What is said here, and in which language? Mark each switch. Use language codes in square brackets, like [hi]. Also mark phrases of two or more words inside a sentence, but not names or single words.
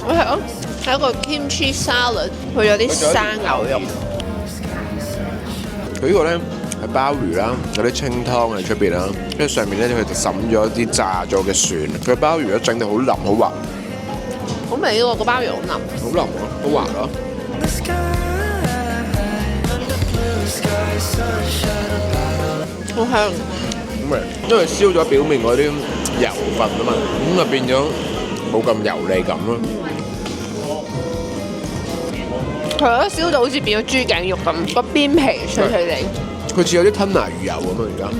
[yue] 我係咯，係一個 [en] kimchi salad， [yue] 佢有啲生牛肉。佢呢個咧係鮑魚啦，有啲清湯喺出邊啦，跟住上面咧佢就滲咗啲炸咗嘅蒜，佢鮑魚咧整到好腍好滑，好味喎，個鮑魚好腍，好腍咯，好滑咯。 [en] The sky, under blue sky, sunshine above. [yue] 好香。咁咪因為燒咗表面嗰啲油分啊嘛，咁就變咗冇咁油膩感咯。佢咧燒到好似變咗豬頸肉咁，個邊皮脆脆地。佢似有啲吞拿魚油咁啊！而家